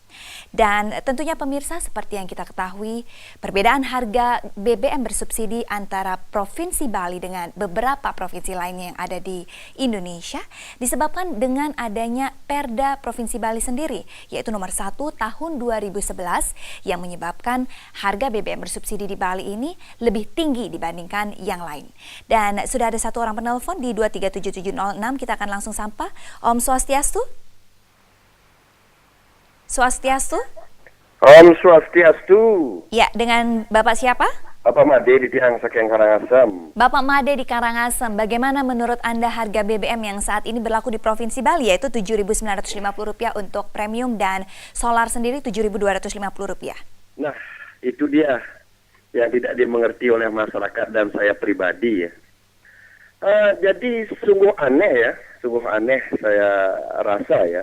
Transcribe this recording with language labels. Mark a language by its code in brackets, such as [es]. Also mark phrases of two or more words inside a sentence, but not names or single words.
[id] Dan tentunya pemirsa, seperti yang kita ketahui, perbedaan harga BBM bersubsidi antara Provinsi Bali dengan beberapa provinsi lainnya yang ada di Indonesia disebabkan dengan adanya Perda Provinsi Bali sendiri, yaitu nomor 1 tahun 2011 yang menyebabkan harga BBM bersubsidi di Bali ini lebih tinggi dibandingkan yang lain. Dan sudah ada satu orang penelpon di 237706, kita akan langsung sapa. [ban] Om Swastiastu. Swastiastu? Om Swastiastu. [id] Ya, dengan Bapak siapa? Bapak Made di [ban] Tiang Sakeng [id] Karangasem. Bapak Made di Karangasem, bagaimana menurut Anda harga BBM yang saat ini berlaku di Provinsi Bali, yaitu Rp7.950 untuk premium dan solar sendiri Rp7.250? Nah, itu dia yang tidak dimengerti oleh masyarakat dan saya pribadi ya. Jadi sungguh aneh saya rasa ya.